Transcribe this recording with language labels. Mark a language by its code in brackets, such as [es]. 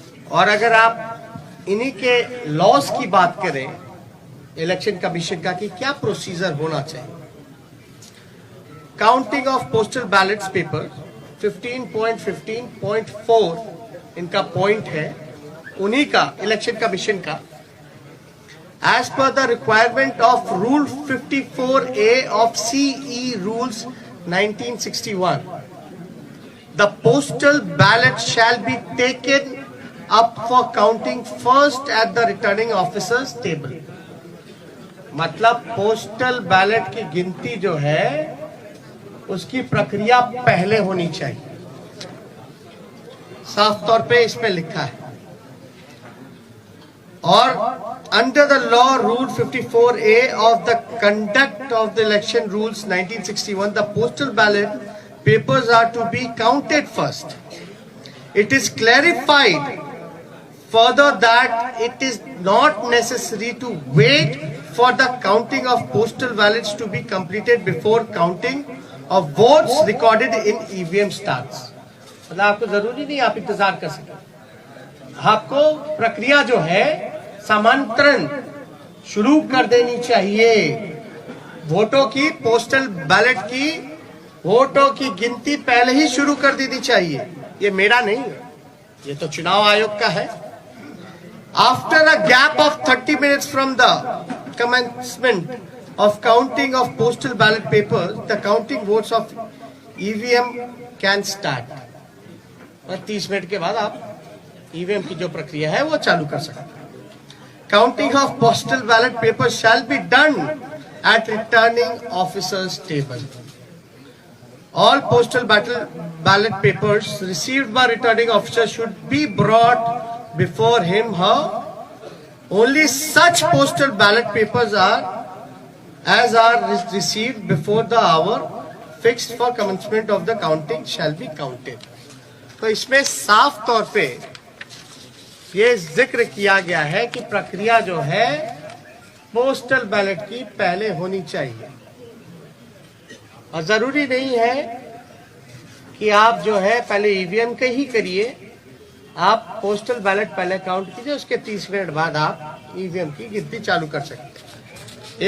[hi] और अगर आप इन्हीं के लॉस की बात करें इलेक्शन कमीशन का कि क्या प्रोसीजर होना चाहिए, [en] counting of postal ballots paper [hi] 15.15.4 इनका पॉइंट है, उन्हीं का इलेक्शन कमीशन का। [en] As per the requirement of Rule 54A of CE Rules 1961, the postal ballot shall be taken up for counting first at the returning officer's table. [hi] मतलब postal ballot की गिनती जो है उसकी प्रक्रिया पहले होनी चाहिए। साफ तौर पे इसमें लिखा है। [en] और under the law rule 54A of the conduct of the election rules 1961, the postal ballot papers are to be counted first. It is clarified further that it is not necessary to wait for the counting of postal ballots to be completed before counting of votes recorded in EVM starts. [hi] मतलब आपको जरूरी नहीं आप इंतजार कर सकें, आपको प्रक्रिया जो है समांतरण शुरू कर देनी चाहिए। वोटों की, पोस्टल बैलेट की वोटों की गिनती पहले ही शुरू कर देनी चाहिए। ये मेरा नहीं है, ये तो चुनाव आयोग का है। [en] After a gap of 30 minutes from the commencement of counting of postal ballot papers, the counting votes of EVM can start. [hi] 30 minute के बाद आप EVM की जो प्रक्रिया है वो चालू कर सकते हैं। [en] Counting of postal ballot papers shall be done at returning officer's table. All postal ballot papers received by returning officer should be brought before him, her. Only such postal ballot papers are received before the hour fixed for commencement of the counting shall be counted. [hi] तो इसमें साफ तौर पे ये जिक्र किया गया है कि प्रक्रिया जो है पोस्टल बैलेट की पहले होनी चाहिए। और जरूरी नहीं है कि आप जो है पहले ईवीएम के ही करिए, आप पोस्टल बैलेट पहले काउंट कीजिए, उसके 30 मिनट बाद आप ईवीएम की गिनती चालू कर सकते हैं।